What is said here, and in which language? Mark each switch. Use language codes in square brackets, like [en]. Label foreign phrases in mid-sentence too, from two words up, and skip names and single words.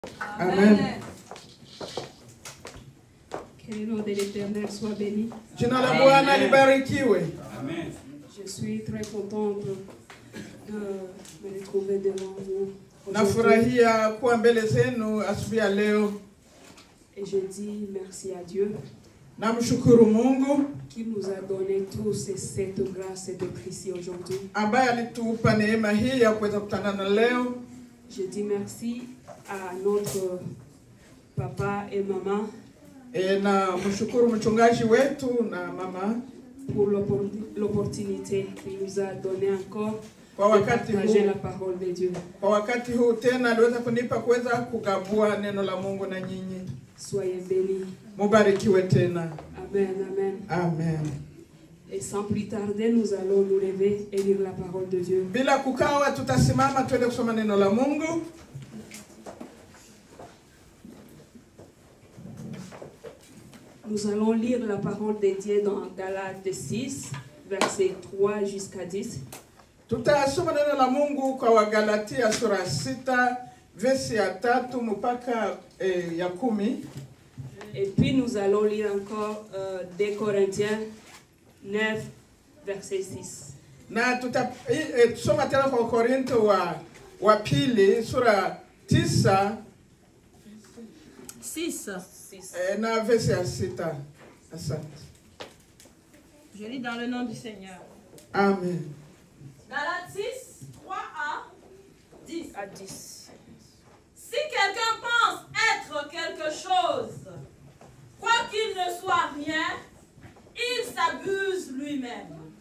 [fr] Amen. Que le nom de l'Éternel soit béni. [sw] Jina la Bwana libarikiwe. [fr] Amen. Je suis très contente de me retrouver devant vous. [sw] Nafurahia kuwa mbele zenu asubuhi ya leo. [fr] Et je dis merci à Dieu [sw] Namshukuru Mungu [fr] qui nous a donné tous cette grâce d'être ici aujourd'hui. [sw] ambaye alitupa neema hii ya kuweza kukutana leo. [fr] Je dis merci à notre papa et maman [sw] Na mshukuru mchungaji wetu na mama [fr] pour l'opportunité qu'il nous a donné encore [sw] kwa [fr] de [sw] wakati [fr] partager [sw] huu. [fr] la parole de Dieu. [sw] Kwa wakati huu tena aliweza kunipa kuweza kugabua neno la Mungu na nyinyi. [fr] Soyez bénis. [sw] Mubarikiwe tena. [fr] Amen, amen. Amen. Et sans plus tarder, nous allons nous lever et lire la parole de Dieu. [sw] Bila kukawa tutasimama tuende kusoma neno la Mungu. [fr] Nous allons lire la parole de Dieu dans Galates 6, versets 3 jusqu'à 10. [sw] Tutasoma neno la Mungu kwa Wagalatia sura 6 versi ya 3 mpaka ya 10. [fr] Et puis nous allons lire encore 2 Corinthiens 9, verset 6. [sw] Na tutasoma tena kwa Korinto wa pili sura 9 6. na versi ya 6. Asante. [fr] Je lis dans le nom du Seigneur. Amen. Galates 6, 3 à 10. À 10. Si quelqu'un pense être quelque chose, quoi qu'il ne soit rien, il s'abuse lui-même.